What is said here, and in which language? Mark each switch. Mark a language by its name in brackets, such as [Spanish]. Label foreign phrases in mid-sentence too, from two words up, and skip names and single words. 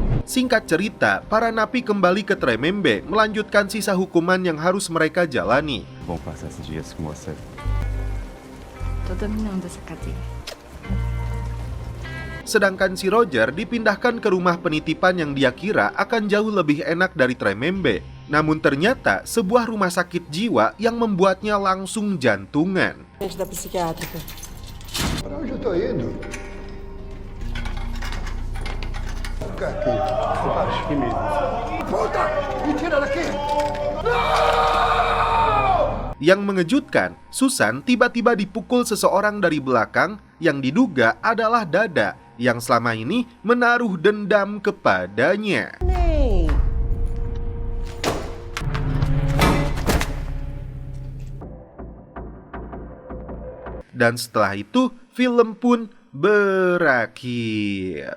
[Indonesian] Singkat cerita, para napi kembali ke Tremembe melanjutkan sisa hukuman yang harus mereka jalani. [Portuguese] Vou passar esses dias com você. Tô dominando essa cadeia. [Indonesian] Sedangkan si Roger dipindahkan ke rumah penitipan yang dia kira akan jauh lebih enak dari Tremembe. Namun ternyata sebuah rumah sakit jiwa yang membuatnya langsung jantungan. [Portuguese] Da psiquiátrica. Para onde eu tô indo? Ficar aqui. Aqui mesmo. Puta! Me tira daqui! [Indonesian] Yang mengejutkan, Susan tiba-tiba dipukul seseorang dari belakang yang diduga adalah Dada yang selama ini menaruh dendam kepadanya. Dan setelah itu, film pun berakhir.